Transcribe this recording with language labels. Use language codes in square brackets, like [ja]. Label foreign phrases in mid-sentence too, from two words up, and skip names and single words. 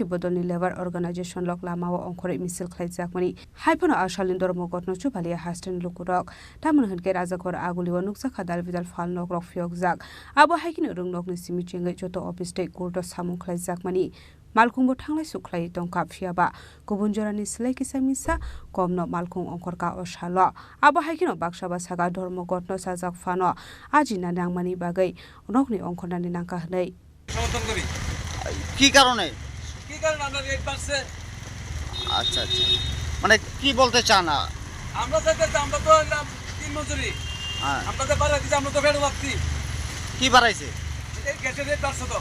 [trp] bodolni [en] labor organization [trp] lok lamao ongkhore misil khlaijakmani haipono ashalin dormokot no chubali hasten lukurok tamon hunke rajakor aguliwa nukjaka dalbidal fal nok rok fyokjak abo haikino rungnok ni simichengai joto office tei kurdo samung khlaijakmani Malkhungbo thanglai suklai tongka phiaba kubun jorani slai kisa misa komno malkhung ongkorka osalo abo haikino baksaba saga ধর্মগত sajak fano ajina nangmani bagai nokni ongkhonani nangka hnai [bn] সমর্থন করি কি কারণে আমরা রেট বাড়ছে আচ্ছা আচ্ছা মানে কি বলতে চান আমরা চাইতে আমরা তো তিন মজুরি হ্যাঁ আমরা তো বাড়াই দিছি আমরা তো ফেরত পাচ্ছি কি বাড়াইছে এই গ্যাসের রেট বাড়ছে তো